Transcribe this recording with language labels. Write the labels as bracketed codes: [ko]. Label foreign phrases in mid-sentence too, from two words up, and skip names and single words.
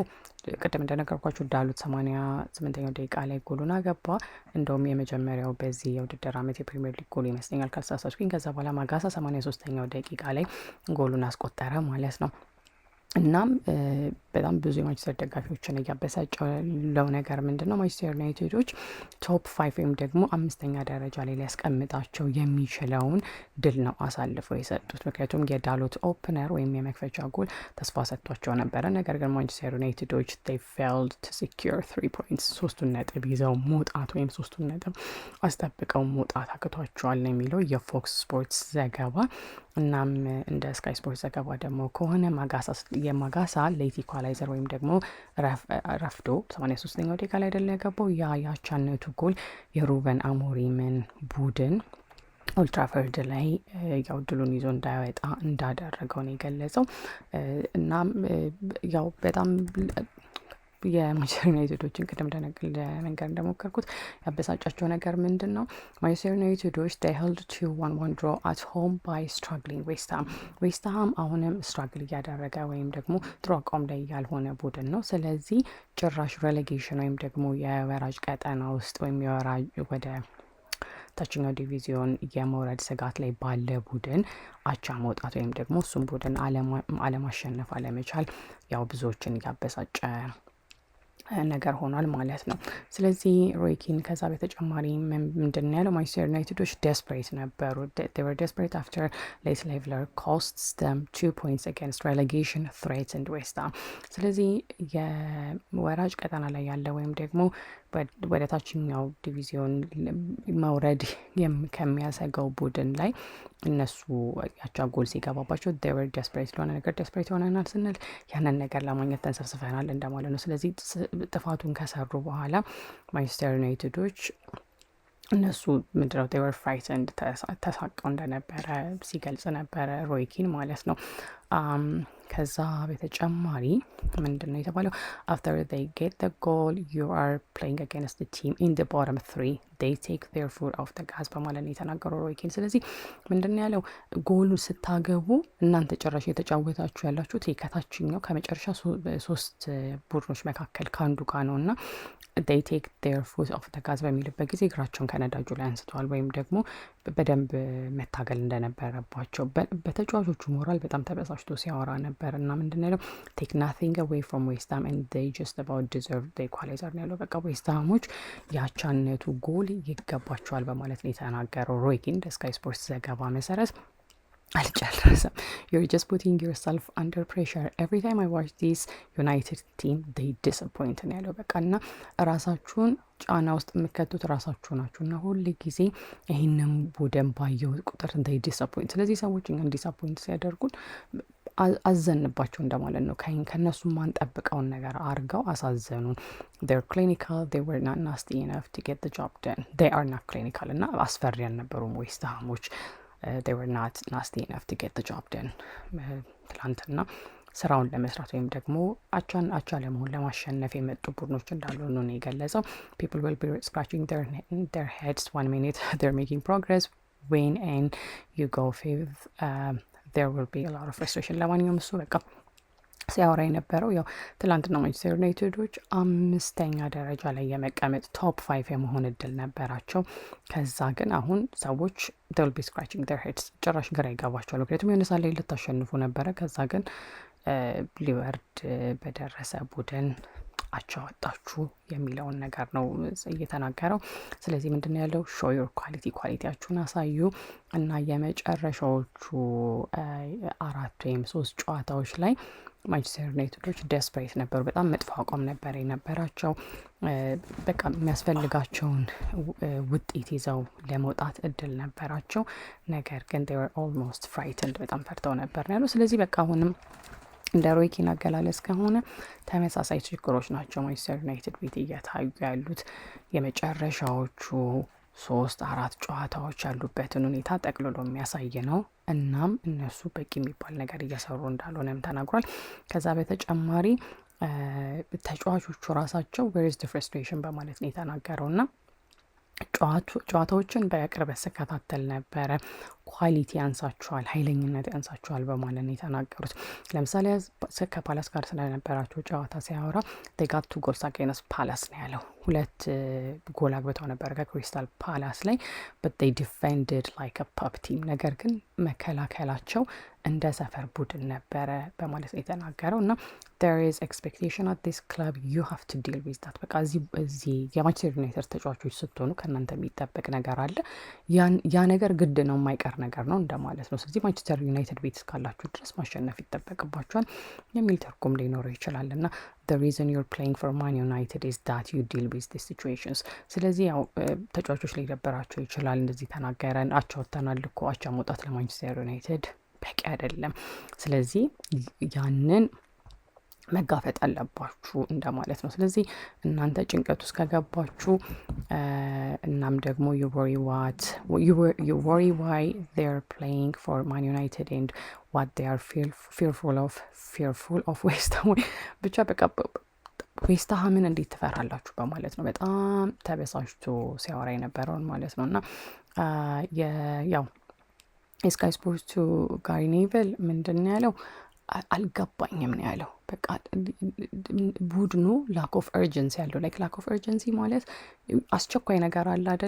[am] ቅድም እንደነገርኳችሁ ዳሉት 88ኛው ደቂቃ ላይ ጎሉን አገባ። እንደውም የመጀመሪያው በዚህ የውድድር ዓመት የፕሪሚየር ሊግ ጎሉ ይመስለኛል ካልተሳሳትኩኝ። ከዛ በኋላ ማጋሳ 83ኛው ደቂቃ ላይ ጎሉን አስቆጠረ ማለት ነው። እናም በጣም ብዙ የማንቸስተር ደጋፊዎችን እያበሳጨው ያለው ነገር ምንድነው? ማንቸስተር ዩናይትዶች ቶፕ 5 ወይም ደግሞ 5ኛ ደረጃ ላይ ሊያስቀምጣቸው የሚችለውን ድል ነው አሳልፈው የሰጡት። ምክንያቱም የዳሎት ኦፕነር ወይም የመክፈቻ ጎል ተስፋ ሰጥቷቸው ነበረ። ነገር ግን ማንቸስተር ዩናይትዶች [en] they failed to secure 3 points [am] 3 ነጥብ ይዘው መውጣት ወይም 3 ነጥብ አስጠብቀው መውጣት አቅቷቸዋል ነው የሚለው የፎክስ ስፖርትስ ዘገባ። እናም እንደ ስካይ ስፖርት ዘገባ ደግሞ ከሆነ የማጋሳ [en] late equalizer [am] ወይም ደግሞ ረፍዶ 83ኛው ደቂቃ ላይ አይደለ የገባው። ያቻነቱ ጎል የሩበን አሞሪምን ቡድን ኦልድ ትራፎርድ ላይ ያው ድሉን ይዞ እንዳይወጣ እንዳደረገው ነው የገለጸው። እናም ያው በጣም የማንቸስተር ዩናይትዶችን ቅድም ለመንገር እንደሞከርኩት ያበሳጫቸው ነገር ምንድን ነው? [en] ማንቸስተር ዩናይትዶች they held 2-1 draw at home by struggling ዌስትሃም [am] አሁንም ስትራግል እያደረገ ወይም ደግሞ ጥሩ አቋም ላይ ያልሆነ ቡድን ነው። ስለዚህ ጭራሽ ሬሌጌሽን ወይም ደግሞ የወራጅ ቀጠና ውስጥ ወይም የወራጅ ወደ ታችኛው ዲቪዚዮን የመውረድ ስጋት ላይ ባለ ቡድን አቻ መውጣት ወይም ደግሞ እሱም ቡድን አለማሸነፍ አለመቻል ያው ብዙዎችን እያበሳጨ ነገር ሆኗል ማለት ነው። ስለዚህ ሮይ ኪን ከዛ በተጨማሪ ምንድን ያለው? ማንቸስተር ዩናይትዶች desperate ነበሩ። [en] they were desperate after late leveler costs them 2 points against relegation threatened West [am] Ham። ስለዚህ የወራጅ ቀጠና ላይ ያለ ወይም ደግሞ ወደ ታችኛው ዲቪዚዮን መውረድ ከሚያሰጋው ቡድን ላይ እነሱ ያቻ ጎል ሲገባባቸው [en] they were desperate [am] ለሆነ ነገር desperate ሆነናል ስንል ያንን ነገር ለማግኘት ተንሰፍስፈናል እንደማለት ነው። ስለዚህ ጥፋቱን ከሰሩ በኋላ ማንቸስተር ዩናይትዶች እነሱ ምንድነው [en] they were frightened [am] ተሳቀው እንደነበረ ሲገልጽ ነበረ ሮይ ኪን ማለት ነው። ከዛ በተጨማሪ ምንድነው የተባለው? [en] after they get the goal you are playing against the team in the bottom 3 they take their foot off the gas [am] በማለት ነው የተናገረው ሮይ ኪን። ስለዚህ ምንድነው ያለው? ጎሉ ስታገቡ እናንተ ጭራሽ የተጫወታችሁ ያላችሁት ከታችኛው ከመጨረሻ 3 ቡድኖች መካከል ካንዱ ጋር ነውና [en] they take their foot off the gas [am] በሚልበት ጊዜ እግራቸውን ከነዳጁ ላይ አንስተዋል ወይም ደግሞ በደንብ መታገል እንደነበረባቸው በተጫዋቾቹ ሞራል በጣም ተበሳጭቶ ሲያወራ ነበር። እና ምንድነው ያለው? [en] take nothing away from West Ham and they just about deserve the equalizer [am] ነው ያለው። በቃ ዌስትሃሞች ያቻነቱ ጎል ይገባቸዋል በማለት ነው የተናገረው ሮይ ኪን ስካይ ስፖርትስ ዘገባ መሰረት። አልጨረሰም። [en] you're just putting yourself under pressure every time I watch this United team they disappoint [am] ነው ያለው። በቃ እና ራሳችሁን ጫና ውስጥ የምከቱት ራሳችሁ ናችሁ እና ሁሉ ጊዜ ይሄንን ቡድን ባየው ቁጥር [en] they disappoint። [am] ስለዚህ ሰዎች እኛን ዲስአፖይንት ሲያደርጉን አዘንባቸው እንደማለት ነው። ከነሱ ማንጠብቀውን ነገር አርገው አሳዘኑን። [en] they're clinical they were not nasty enough to get the job done they are not clinical [am] እና አስፈሪ አልነበሩም ዌስትሃሞች። [en] they were not nasty enough to get the job done [am] ትላንትና ስራውን ለመስራት ወይም ደግሞ አቻ ለመሆን ለማሸነፍ የመጡ ቡድኖች እንዳሉ ነው የገለጸው። [en] people will be scratching their heads 1 minute they're making progress when and you go fifth there will be a lot of frustration [am] ለማንኛውም እሱ በቃ ሲያወራ የነበረው ያው ትላንትና ማንቸስተር ዩናይትዶች 5ኛ ደረጃ ላይ የመቀመጥ ቶፕ 5 የመሆን እድል ነበራቸው። ከዛ ግን አሁን ሰዎች [en] they'll be scratching their heads [am] ጭራሽ ግራ ይገባቸዋል። ምክንያቱም የሆነ ሰዓት ላይ ልታሸንፉ ነበረ፣ ከዛ ግን ሊወርድ በደረሰ ቡድን አቻ ወጣችሁ የሚለውን ነገር ነው እየተናገረው። ስለዚህ ምንድነው ያለው [en] show your [am] ኳሊቲያችሁን አሳዩ እና የመጨረሻዎቹ 4 ወይም 3 ጨዋታዎች ላይ ማንቸስተር ዩናይትዶች ዴስፕሬት ነበሩ። በጣም መጥፎ አቋም ነበር የነበራቸው። በቃ የሚያስፈልጋቸውን ውጤት ይዘው ለመውጣት እድል ነበራቸው። ነገር ግን [en] they were almost frightened [am] በጣም ፈርተው ነበር ያለው። ስለዚህ በቃ አሁንም እንደ ሮይ ኪን አገላለጽ ከሆነ ተመሳሳይ ችግሮች ናቸው ማንቸስተር ዩናይትድ ቤት እየታዩ ያሉት። የመጨረሻዎቹ 3-4 ጨዋታዎች ያሉበትን ሁኔታ ጠቅልሎ የሚያሳይ ነው። እናም እነሱ በቂ የሚባል ነገር እየሰሩ እንዳልሆነም ተናግሯል። ከዛ በተጨማሪ ተጫዋቾቹ ራሳቸው [en] where is the frustration [am] በማለት ነው የተናገረው እና ጨዋታዎችን በቅርበት ስከታተል ነበረ። ኳሊቲ ያንሳቸዋል፣ ኃይለኝነት ያንሳቸዋል በማለት ነው የተናገሩት። ለምሳሌ ከፓላስ ጋር ስለነበራቸው ጨዋታ ሲያወራ [en] they got 2 goals against [am] ፓላስ ነው ያለው። 2 ጎል አግብተው ነበር ከክሪስታል ፓላስ ላይ [en] but they defended like a pup team [am] ነገር ግን መከላከላቸው እንደ ሰፈር ቡድን ነበረ በማለት ነው የተናገረው እና [en] there is expectation at this club you have to deal with that [am] በቃ እዚህ የማንቸስተር ዩናይትድ ተጫዋቾች ስትሆኑ ከእናንተ የሚጠበቅ ነገር አለ። ያ ነገር ግድ ነው፣ የማይቀር ነገር ነው እንደማለት ነው። ስለዚህ ማንቸስተር ዩናይትድ ቤት እስካላችሁ ድረስ ማሸነፍ ይጠበቅባችኋል የሚል ትርጉም ሊኖረው ይችላል እና [en] the reason you're playing for Man United is that you deal with these situations። [am] ስለዚህ ያው ተጫዋቾች ሊደበራቸው ይችላል። እንደዚህ ተናገረን፣ አቻ ወጥተናል እኮ አቻ መውጣት ለማንቸስተር ዩናይትድ በቂ አይደለም። ስለዚህ ያንን መጋፈጥ አለባችሁ እንደማለት ነው። ስለዚህ እናንተ ጭንቀት ውስጥ ከገባችሁ እናም ደግሞ [en] you worry why they're playing for Man United and what they are fearful of West Ham [am] ብቻ በቃ ዌስት ሃምን እንዴት ትፈራላችሁ በማለት ነው በጣም ተበሳጭቶ ሲያወራ የነበረውን ማለት ነው። እና ያው የስካይ ስፖርቱ ጋሪ ኔቨል ምንድን ያለው አልገባኝም ነው ያለው። በቃ ቡድኑ [en] lack of urgency [am] ያለው [en] lack of urgency [am] ማለት አስቸኳይ ነገር አለ አይደለ?